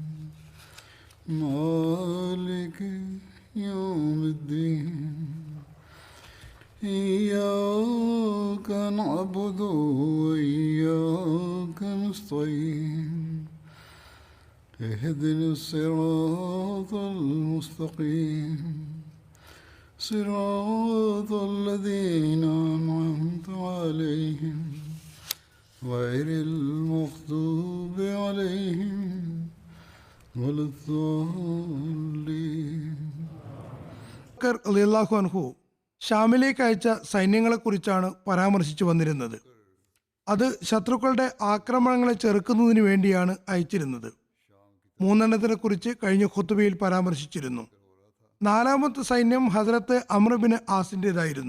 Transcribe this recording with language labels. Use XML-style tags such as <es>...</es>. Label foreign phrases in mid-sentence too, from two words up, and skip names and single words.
<ar>مالك يوم الدين إياك نعبد وإياك نستعين اهدنا الصراط المستقيم صراط الذين أنعمت عليهم غير المغضوب عليهم ولا الضالين. رضي الله عنه</ar> <ml>ഷാമിലേക്ക് അയച്ച സൈന്യങ്ങളെക്കുറിച്ചാണ് പരാമർശിച്ചു വന്നിരുന്നത്. അത് ശത്രുക്കളുടെ ആക്രമണങ്ങളെ ചെറുക്കുന്നതിന് വേണ്ടിയാണ് അയച്ചിരുന്നത്. മൂന്നെണ്ണത്തിനെ കുറിച്ച് കഴിഞ്ഞ ഖുത്ബയിൽ പരാമർശിച്ചിരുന്നു. നാലാമത്തെ സൈന്യം ഹസ്രത്ത് അംർ ബിൻ ആസിൻ്റെതായിരുന്നു.</ml>